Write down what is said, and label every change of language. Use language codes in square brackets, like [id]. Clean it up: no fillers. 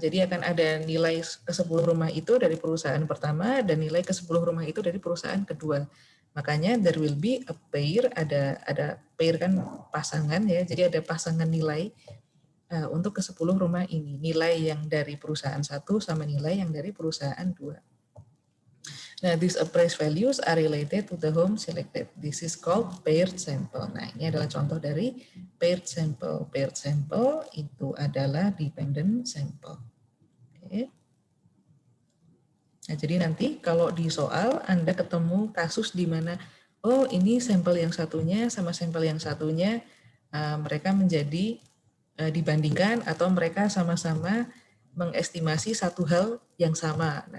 [id] Jadi akan ada nilai ke-10 rumah itu dari perusahaan pertama dan nilai ke-10 rumah itu dari perusahaan kedua. Makanya [en] there will be a pair, [id] ada pair kan pasangan ya, jadi ada pasangan nilai untuk ke-10 rumah ini. Nilai yang dari perusahaan 1 sama nilai yang dari perusahaan 2. [en] Nah, these appraised values are related to the home selected. This is called paired sample. [id] Nah, ini adalah contoh dari paired sample. Paired sample itu adalah dependent sample. Oke. Nah, jadi nanti kalau di soal Anda ketemu kasus di mana, oh ini sampel yang satunya sama sampel yang satunya, mereka menjadi dibandingkan atau mereka sama-sama mengestimasi satu hal yang sama.